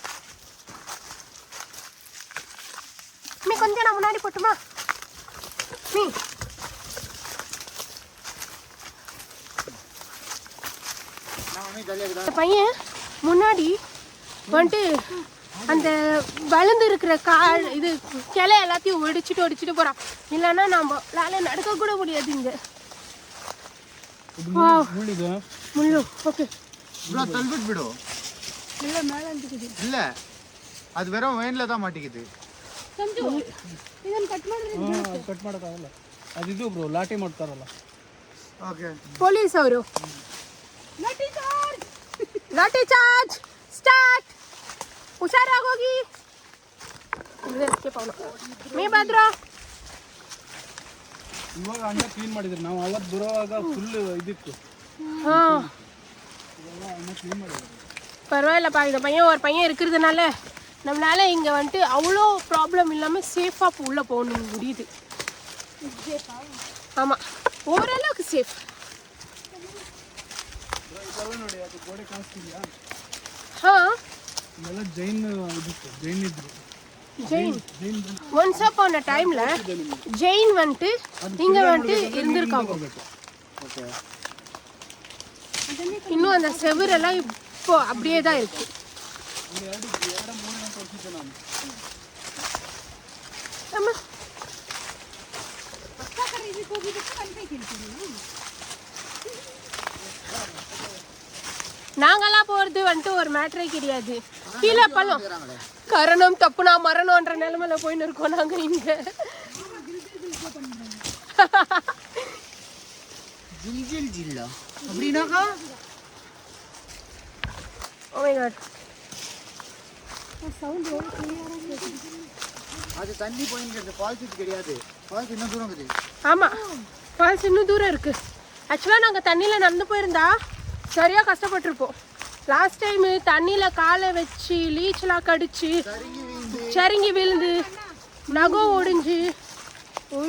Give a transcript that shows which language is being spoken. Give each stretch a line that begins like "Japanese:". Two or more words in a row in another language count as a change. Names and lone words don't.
Tamil: நீ கொஞ்சம் நான் முன்னாடி போட்டுமா நீ பையன் முன்னாடி வந்துட்டு அந்த வளர்ந்து இருக்கிற கால் இது கிளை எல்லாத்தையும் ஒடிச்சிட்டு போறான். இல்லைன்னா நம்ம நடக்க கூட முடியாது. இங்க முள்ளு ஓகே தள்ளிட்டு விடும்.
Kannada: ಇಲ್ಲ ಮೇಲೆ ಅಂತಿದೆ.
Tamil: இல்ல அது வெறும் வேன்ல தான் மாட்டிக்குது.
Kannada: ಸಂಜು ಇದನ್ನ ಕಟ್ ಮಾಡಿದ್ರೆ ಕಟ್ ಮಾಡೋಕ್ಕಾಗಲ್ಲ. ಅದಿದು ಬ್ರೋ ಲಾಠಿ ಮಾಡ್ತಾರಲ್ಲ.
English: ಓಕೆ
Kannada: ಪೊಲೀಸ್ ಅವರು ಲಾಠಿ
English: charge start.
Kannada: ಹುಷಾರಾಗಿ ಹೋಗಿ. ಮೀ ಭದ್ರ ಇವಾಗ ಅಣ್ಣ ಕ್ಲೀನ್ ಮಾಡಿದ್ರು. ನಾವು ಅವತ್ತು ಬರುವಾಗ ಫುಲ್ ಇದಿತ್ತು.
Tamil: ಹಾಂ பரவாயில்லப்பா. இந்த பையன் ஒரு பையன் இருக்கிறதுனால நம்மளால இங்கே வந்துட்டு அவ்வளோ ப்ராப்ளம் இல்லாமல் சேஃபாக உள்ளே போகணும் முடியுது. ஆமாம் ஓரளவுக்கு சேஃப்.
Kannada: ನೋಡಿ ಅದು ಗೋಡೆ ಕಾಣಿಸ್ತಿದ್ಯಾ? ಹಾಂ ಇದೆಲ್ಲ ಜೈನ್ ಇದಿತ್ತು. ಜೈನ್ ಇದ್ರು.
Tamil: ஜெயின்
English: once upon a time
Tamil: ஜெயின் வந்துட்டு இங்க வந்துட்டு இருந்திருக்காங்க.
English: ಓಕೆ
Tamil: இன்னும் அந்த செவரெல்லாம் இப்போ அப்படியே தான் இருக்கு. ஆமா நாங்கெல்லாம் போறது வந்துட்டு ஒரு மேட்டரே கிடையாது. கீழே பழம் கரணம் தப்புனா மரணம்ன்ற நிலைமையில போயின்னு இருக்கோம் நாங்க இங்க. அப்படின்னாக்கா
English: Oh my god.
Tamil: அது தண்ணி போயின்னு ஃபால்ஸ் கிடையாது. ஃபால்ஸ் இன்னும் தூரம் இருக்குது. ஆமாம் ஃபால்ஸ் இன்னும் தூரம் இருக்குது. ஆக்சுவலாக நாங்கள் தண்ணியில் நடந்து போயிருந்தா சரியாக கஷ்டப்பட்டிருப்போம்.
English: last time
Tamil: தண்ணியில் காலை வச்சு லீச்செலாம் கடிச்சு சருங்கி விழுந்து நகம் ஒடிஞ்சு ஐயோ